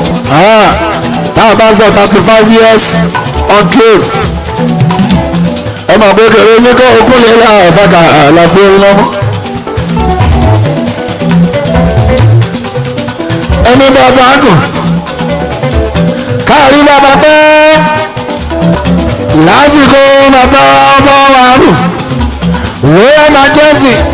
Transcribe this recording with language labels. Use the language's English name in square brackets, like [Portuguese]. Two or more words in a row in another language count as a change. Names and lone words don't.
[Yoruba] Ah, tá a bá sọ [English] thirty-five years on throne. [Yoruba] Ọmọ kékeré ní kó o kúnlẹ̀ láàbàdà àlàfo iná. Ẹni bàbá dùn. Káàrí bàbá pẹ́. Lásìkò bàbá ọmọ wa rù. [English] Royal Majesty.